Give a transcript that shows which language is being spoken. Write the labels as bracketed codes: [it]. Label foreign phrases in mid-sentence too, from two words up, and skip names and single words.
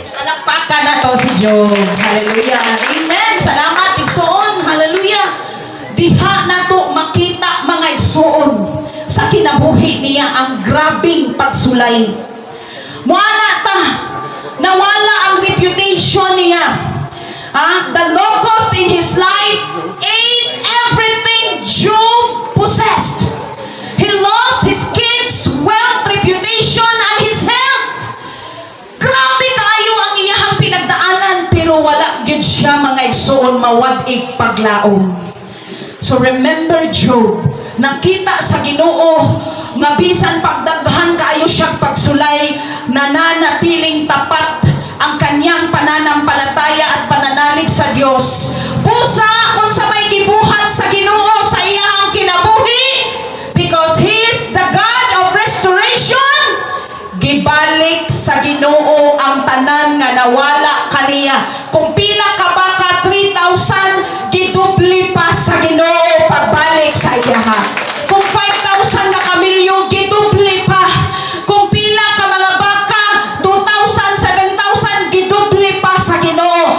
[ceb] Palakpakan na to si Job. Hallelujah. Amen. Salamat, igsoon. Hallelujah. Diha na to makita, mga igsoon, sa kinabuhi niya ang grabing pagsulay. Muana ta, nawala ang reputation niya. [en] The locust in his life ate everything Job possessed. He lost his kids, wealth, reputation, and his health. [ceb] Grabe kayo ang iyahang pinagdaanan, pero wala gyud siya, mga igsoon, mawad-ig paglaom. [en] So remember [ceb] Job, nakita sa Ginoo nga bisan pagdaghan kaayo siyang pagsulay, [tl] nananatiling tapat ang kanyang pananampalataya at pananalig sa Dios. [ceb] Busa kung sa may gibuhat sa Ginoo sa iyang kinabuhi, [en] because He is the God of restoration. [ceb] Gibalik sa Ginoo ang tanan nga nawala kaniya. Kung pila ka baka 3,000, gidubli pa sa Ginoo pagbalik sa iyaha. Kung 5,000 ka kamilyo, gidubli pa. Kung pila ka mga baka, 2,000, 7,000, gidubli pa sa Ginoo.